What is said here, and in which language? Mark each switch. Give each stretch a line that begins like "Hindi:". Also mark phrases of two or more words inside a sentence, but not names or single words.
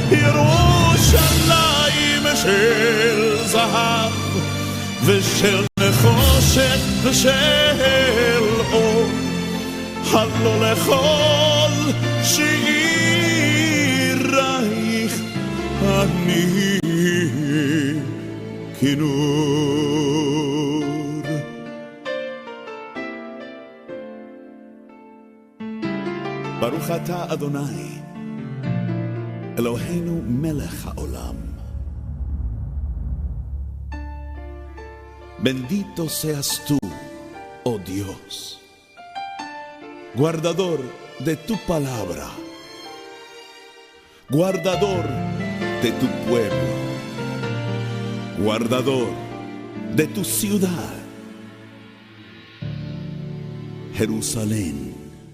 Hebrew: ירושלים של זהב ושל נחושת ושל אור, הלא לכל שירייך אני כינור. ברוך אתה אדוני אלוהינו מלך העולם,
Spanish: bendito seas tú, oh Dios, guardador de tu palabra, guardador de tu pueblo, guardador de tu ciudad, Jerusalén.